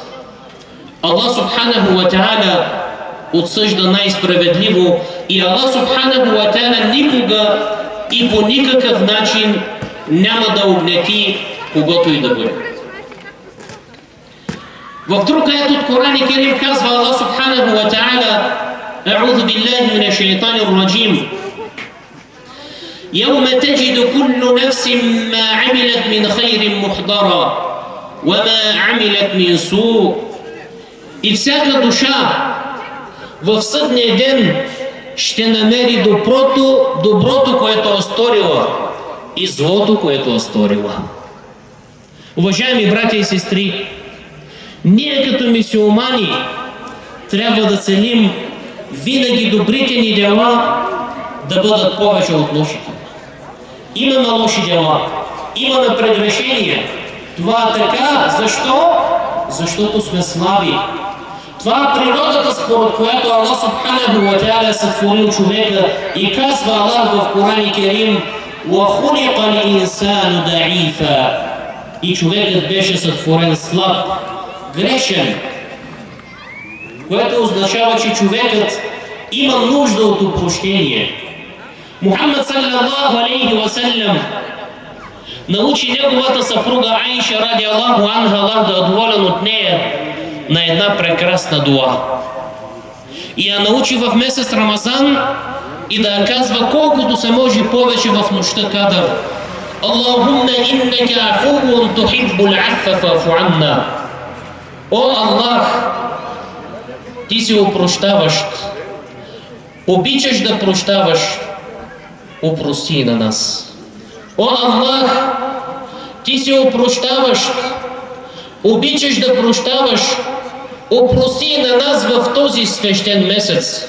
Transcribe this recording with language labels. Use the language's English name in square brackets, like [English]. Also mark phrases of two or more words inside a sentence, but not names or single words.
[Arabic] الله سبحانه وتعالى [Bulgarian] отсъжда най-справедливо и [Arabic] الله سبحانه وتعالى [Bulgarian] никога и по никакъв начин няма да огнети когото и да бъде. В друг аят от Коран Керим казва [Arabic] الله سبحانه وتعالى: أعوذ بالله من الشيطان الرجيم. يوم تجد كل نفس ما عملت من خير محضرا وما عملت من سوء [Bulgarian] И всяка душа в съдния ден ще намери доброто, което е сторила, и злото, което е сторила. Уважаеми братя и сестри, ние като мюсюлмани трябва да целим винаги добрите ни дела да бъдат повече от лошите. Имаме лоши дела, имаме прегрешения. Това е така. Защо? Защото сме слаби. Това е природата, според която [Arabic] الله سبحانه وتعالى [Bulgarian] е сътворил човека, и казва Аллах в Коран Керим: [Arabic] وَخُلِقَ الْإِنسَانُ ضَعِيفًا. [Bulgarian] И човекът беше сътворен слаб, грешен, което означава, че човекът има нужда от опрощение. Мухаммад [Arabic] صلى الله عليه وسلم [Bulgarian] научи неговата съпруга Айша [Arabic] رضي الله عنها, [Bulgarian] Аллах да е доволен от нея, на една прекрасна дуа. И я научи в месец Рамазан и да я казва колкото се може повече в нощта Кадър: [Arabic] اللهم إنك عفو تحب العفو فاعف عنا. [Bulgarian] О Аллах, ти си опрощаващ, обичаш да прощаваш, опрости на нас. О Аллах, ти си опрощаващ, обичаш да прощаваш, опрости на нас в този свещен месец.